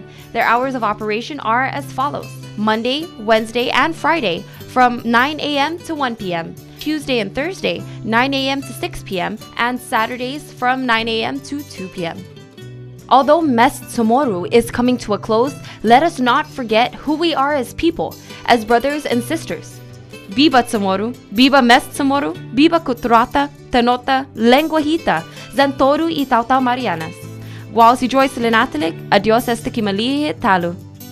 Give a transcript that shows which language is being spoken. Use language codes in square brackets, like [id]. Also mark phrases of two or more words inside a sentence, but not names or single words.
[en] Their hours of operation are as follows: Monday, Wednesday, and Friday from 9 a.m. to 1 p.m. Tuesday and Thursday, 9 a.m. to 6 p.m. and Saturdays from 9 a.m. to 2 p.m. Although Mes Chamorro is coming to a close, let us not forget who we are as people, as brothers and sisters. [ch] Biba Chamorro, Biba Mes Chamorro, Biba Kutrata, Tanota, Lenguahita, Zantoru y Tautau Marianas. Wao si Joyce Lenatalik, adios este kimalihi talu.